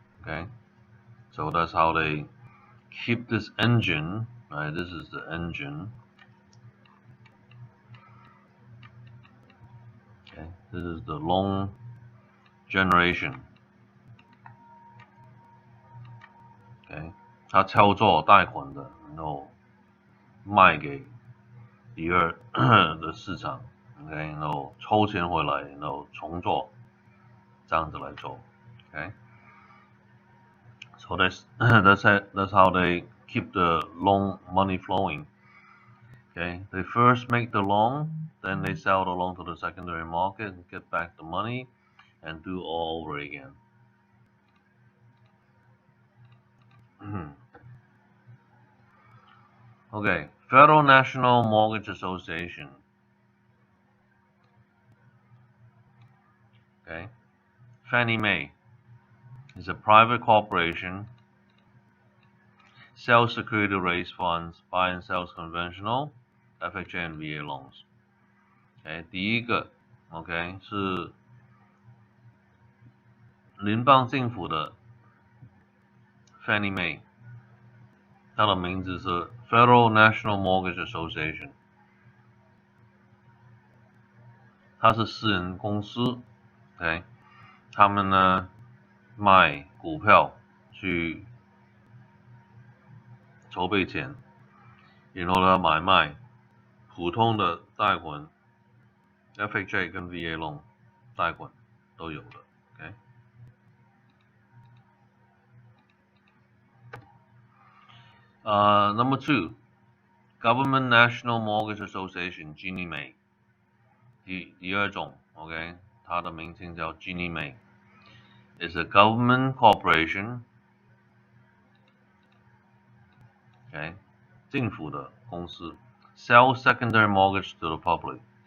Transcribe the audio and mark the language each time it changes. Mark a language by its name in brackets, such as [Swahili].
[English] Okay, so that's how they keep this engine. Right, this is the engine. Okay, this is the loan generation. [Chinese] Okay， 它操作贷款的，然后卖给第二的市场 ，OK， 然后抽钱回来，然后重做，这样子来做 ，OK。 [English] So that's how they keep the loan money flowing. Okay, they first make the loan, then they sell the loan to the secondary market, get back the money, and do all over again. Okay, Federal National Mortgage Association. Okay, Fannie Mae is a private corporation, sells security raised funds, buy and sells conventional FHA and VA loans. [Chinese] Okay, 第一个 OK 是联邦政府的 Fannie Mae， 它的名字是 Federal National Mortgage Association， 它是私人公司 OK， 他们呢卖股票去筹备钱，然后呢买卖普通的贷款 FHA 跟 VA loan 贷款都有的 ，OK。 [English] Number two, Government National Mortgage Association Ginnie Mae， [Chinese] 第二种 [English] ，OK， [Chinese] 它的名称叫 [English] Ginnie Mae，is a government corporation，OK， [Chinese] 政府的公司 [English] ，sell secondary mortgage to the public，OK，